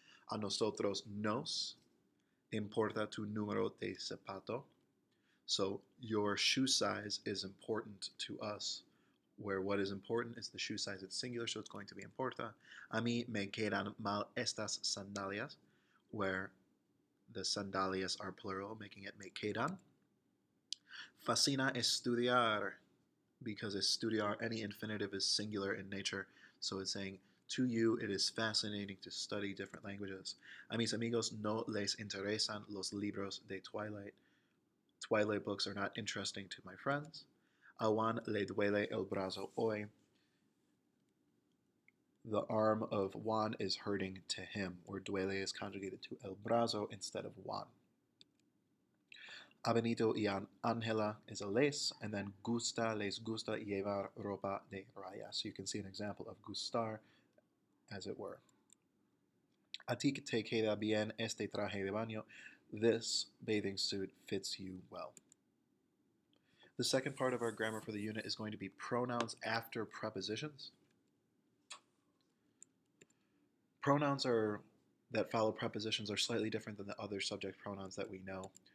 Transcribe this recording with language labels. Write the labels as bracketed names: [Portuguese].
[Spanish] A nosotros nos importa tu número de zapato. [English] So your shoe size is important to us, where what is important is the shoe size. It's singular, so it's going to be importa. [Spanish] A mí me quedan mal estas sandalias, [English] where the sandalias are plural, making it me quedan. [Spanish] Fascina estudiar, [English] because estudiar, any infinitive is singular in nature, so it's saying to you it is fascinating to study different languages. [Spanish] A mis amigos no les interesan los libros de Twilight. [English] Twilight books are not interesting to my friends. [Spanish] A Juan le duele el brazo hoy. [English] The arm of Juan is hurting to him, where duele is conjugated to el brazo instead of Juan. [Spanish] A Benito y Angela [English] is a [Spanish] les, [English] and then [Spanish] les gusta llevar ropa de rayas. [English] You can see an example of gustar, as it were. [Spanish] A ti te queda bien este traje de baño. [English] This bathing suit fits you well. The second part of our grammar for the unit is going to be pronouns after prepositions. Pronouns that follow prepositions are slightly different than the other subject pronouns that we know.